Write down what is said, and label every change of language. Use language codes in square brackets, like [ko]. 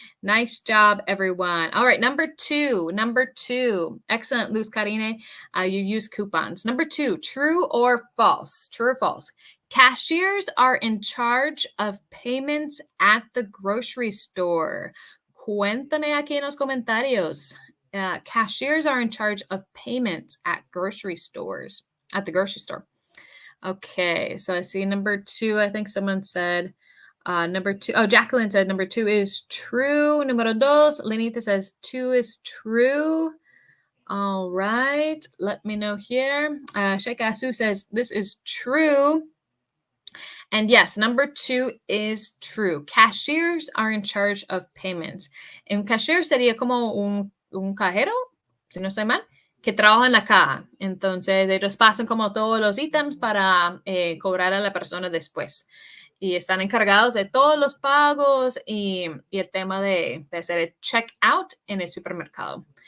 [en] Nice job, everyone. All right, number two. Excellent, Luz Karine. You use coupons. Number 2, true or false? True or false? Cashiers are in charge of payments at the grocery store. [es] Cuéntame aquí en los comentarios. [en] Cashiers are in charge of payments at grocery stores, at the grocery store. Okay, so I see number 2. I think someone said number 2. Oh, Jacqueline said number 2 is true. [es] Número 2, [en] Lenita says 2 is true. All right, let me know here. Sheikh Asu says this is true. And yes, number 2 is true. Cashiers are in charge of payments. [es] Un cashier sería como un cajero, si no estoy mal, que trabaja en la caja. Entonces, ellos pasan como todos los ítems para cobrar a la persona después. Y están encargados de todos los pagos y el tema de hacer el checkout en el supermercado.